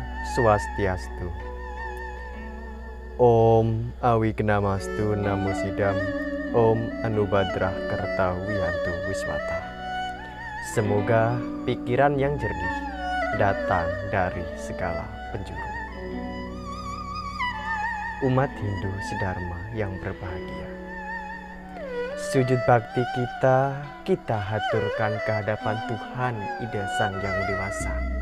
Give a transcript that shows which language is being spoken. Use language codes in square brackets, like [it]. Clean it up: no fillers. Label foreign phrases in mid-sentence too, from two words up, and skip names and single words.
[id] Swastiastu. [sa] Om Awignamastu Namo Sidam. Om Anubadrah Kartawiyantu Wiswata. [id] Semoga pikiran yang jernih datang dari segala penjuru. Umat Hindu sedharma yang berbahagia, sujud bakti kita haturkan kehadapan Tuhan Ida Sang Yang Dewasa.